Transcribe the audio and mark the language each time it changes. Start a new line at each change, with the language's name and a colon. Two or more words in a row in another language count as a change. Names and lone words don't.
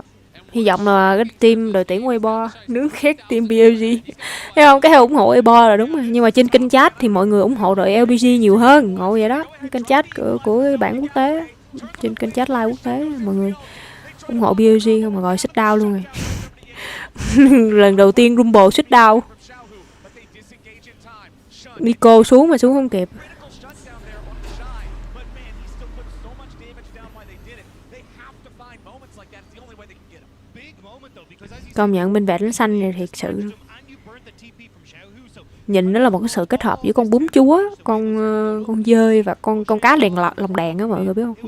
Vietnamese: Hy vọng là cái team đội tuyển Weibo nước khác team BLG. Thấy không? Cái ủng hộ Weibo là đúng rồi. Nhưng mà trên kênh chat thì mọi người ủng hộ đội LBG nhiều hơn. Ngộ vậy đó. Cái kênh chat của bản quốc tế. Trên kênh
English: chat live
Vietnamese: quốc tế mọi người ủng hộ BLG không mà gọi
English: sit down
Vietnamese: luôn rồi. Lần đầu tiên Rumble
English: sit down.
Vietnamese: Nico xuống mà xuống không kịp. Công nhận bên vẹt nó xanh này thiệt sự. Nhìn nó là một cái sự kết hợp giữa con bướm chúa, con dơi và con cá đèn lồng đèn á mọi người biết không?